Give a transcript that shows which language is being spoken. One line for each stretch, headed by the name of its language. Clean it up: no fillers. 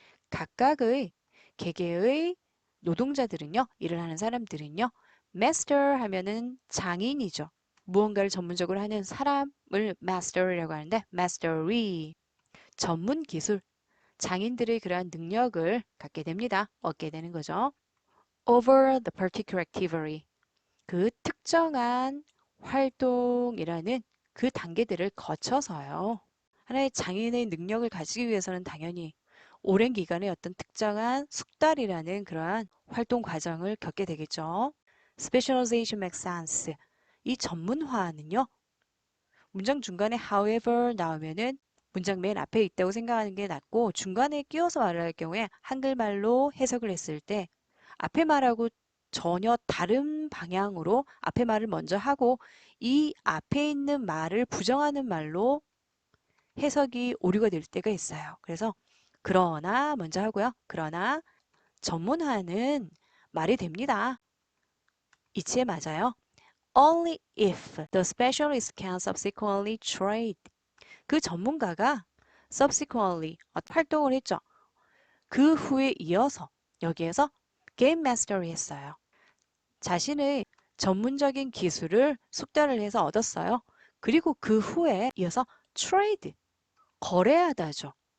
Korean: 각각의 개개의 노동자들은요, 일을 하는 사람들은요, master 하면은 장인이죠. 무언가를 전문적으로 하는 사람을 master이라고 하는데 mastery, 전문 기술, 장인들의 그러한 능력을 갖게 됩니다. 얻게 되는 거죠.
English: Over the particular activity.
Korean: 그 특정한 활동이라는 그 단계들을 거쳐서요. 하나의 장인의 능력을 가지기 위해서는 당연히 오랜 기간의 어떤 특정한 숙달이라는 그러한 활동 과정을 겪게 되겠죠.
English: Specialization makes sense.
Korean: 이 전문화는요. 문장 중간에 however 나오면은 문장 맨 앞에 있다고 생각하는 게 낫고 중간에 끼워서 말을 할 경우에 한글말로 해석을 했을 때 앞에 말하고 전혀 다른 방향으로 앞에 말을 먼저 하고 이 앞에 있는 말을 부정하는 말로 해석이 오류가 될 때가 있어요. 그래서 그러나 먼저 하고요. 그러나 전문화는 말이 됩니다. 이치에 맞아요.
English: Only if the specialist can subsequently trade.
Korean: 그 전문가가 subsequently 활동을 했죠. 그 후에 이어서 여기에서 게임 마스터리 했어요. 자신의 전문적인 기술을 숙달을 해서 얻었어요. 그리고 그 후에 이어서 트레이드, 거래하다죠.